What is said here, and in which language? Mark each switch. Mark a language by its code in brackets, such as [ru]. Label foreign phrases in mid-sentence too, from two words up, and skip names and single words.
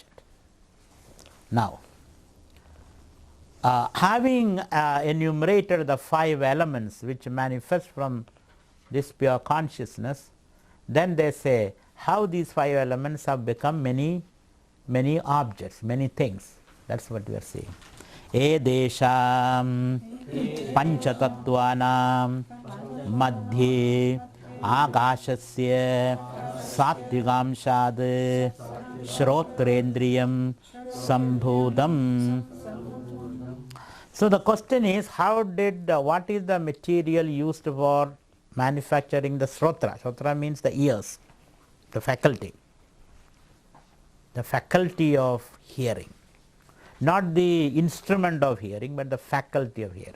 [en] Now, having enumerated the 5 elements which manifest from this pure consciousness, then they say how these 5 elements have become many objects, many things. That's what we are saying. [sa] Edesham panchatattvanam madhye akashasya satvikamshad shrotrendriyam sambodham. [en] So the question is, what is the material used for manufacturing the shrotra? Shrotra means the ears, the faculty of hearing. Not the instrument of hearing, but the faculty of hearing.